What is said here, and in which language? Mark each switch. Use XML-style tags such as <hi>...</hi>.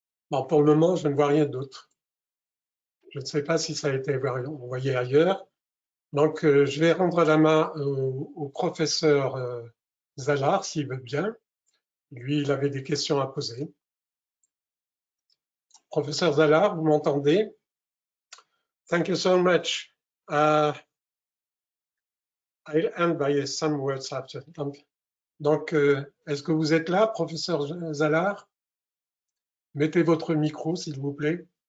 <fr>Bon, pour le moment, je ne vois rien d'autre. Je ne sais pas si ça a été envoyé ailleurs. Donc, je vais rendre la main au professeur Zallar, s'il veut bien. Lui, il avait des questions à poser. Professeur Zallar, vous m'entendez?</fr> <en>Thank you so much. I'll end by some words after.</en> <fr>Donc, est-ce que vous êtes là, professeur Zallar? Mettez votre micro, s'il vous plaît.</fr>